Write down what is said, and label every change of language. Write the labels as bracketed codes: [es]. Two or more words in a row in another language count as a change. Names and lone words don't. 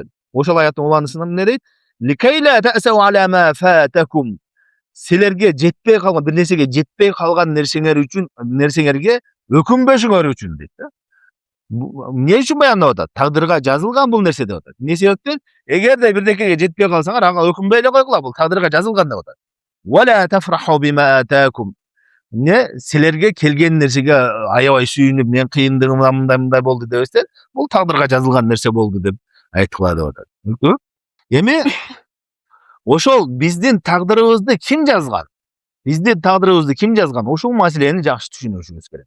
[ky] Ошол аяттын уланысында эмне дейт? [ar] لكيلا تأسوا على ما فاتكم. [ky] Силерге жетпей калган, бир нерсеге жетпей калган нерсеңерге өкүнбөшүңөр үчүн дейт да. Эмне үчүн баяндап атат? Тагдырга жазылган бул нерсе деп атат. Эмне себептен? Эгерде бирдекеге жетпей калсаңар, ага өкүнбөй эле койгула, бул тагдырга жазылган деп атат. [ar] ولا تفرحوا بما آتاكم. [ky] Не силерге келген нерсеге аябай сүйүнүп, мен кыйындыгымда мындай болду дебестен, бул тагдырга жазылган нерсе болду деп айткыла деп атат. Эми ошол биздин тагдырыбызды ким жазган? Биздин тагдырыбызды ким жазган? Ушул маселени жакшы түшүнүшүбүз керек.